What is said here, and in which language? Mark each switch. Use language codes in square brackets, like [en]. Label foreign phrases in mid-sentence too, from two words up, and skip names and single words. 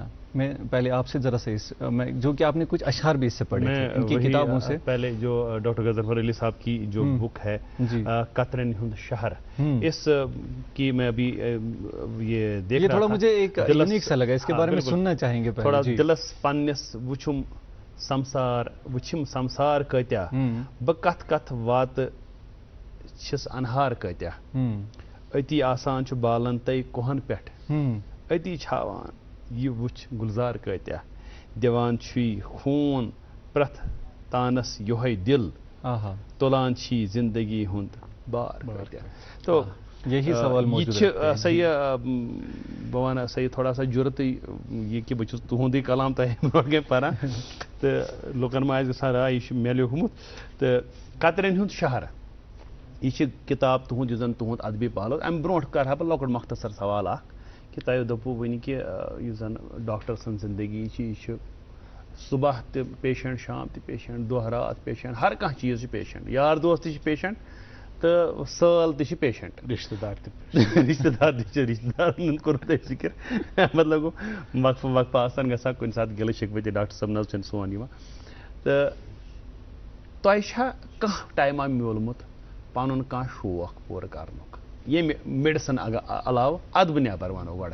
[ur] میں پہلے آپ سے ذرا سے جو کہ آپ نے کچھ اشعار بھی اس سے پڑھے تھے ان کی کتابوں سے. پہلے جو ڈاکٹر غضنفر علی صاحب کی جو بک ہے قطرن ہند شہر, اس کی میں ابھی یہ دیکھ رہا تھا, تھوڑا مجھے ایک یونیک سا لگا, اس کے بارے میں سننا چاہیں گے. [ks] تھوڑا دلس پنس وچھم سمسار کتیا بہ کت وات چھس انہار کتیا, اتی آسان چھ بالن تے کوہن پٹھ, اتی چھاوان یہ وچھ گلزار کتیا, دیوان چھی خون پرت تانس یوہے دل, تلان چھی زندگی ہند بار کتیا. [ur] تو یہی سوال موجود [ks] ہے. صحیح بہ ون صحیح [ur] تھوڑا سا [ks] جرت یہ کہ بہت تہندی کلام تہ برو پران تو لکن ما گھان راے یہ مے لیوکھمت. تو قطرن ہند شہر یہ کتاب تہد زن تہد ادبی پہلو. ام برو کرا بہ لکٹ مختصر سوال اخ کہ تہ دپو ون کہ یہ زن ڈاکٹر سن زندگی یہ صبح تہ پیشنٹ, شام تہ پیشنٹ, دہ رات پیشنٹ, ہر کھانا چیز پیشنٹ, یار دوست تہ پیشنٹ تو سال تہ پیشنٹ, رشتہ دار رشتہ دار ہند کور تہ ذکر. مطلب گو وقفہ وقفہ آسان گژھان کُنہِ ساتہٕ گلہٕ شکوہ تہ ڈاکٹر صٲب نظ چھُنہٕ سون یِوان. تہٕ تۄہہِ چھا کانٛہہ ٹایما میولمُت پنُن کانٛہہ شوق پوٗرٕ کرنُک ییٚمہِ میڈِسن علاوٕ ادبہٕ نٮ۪بر ونو گۄڈٕ؟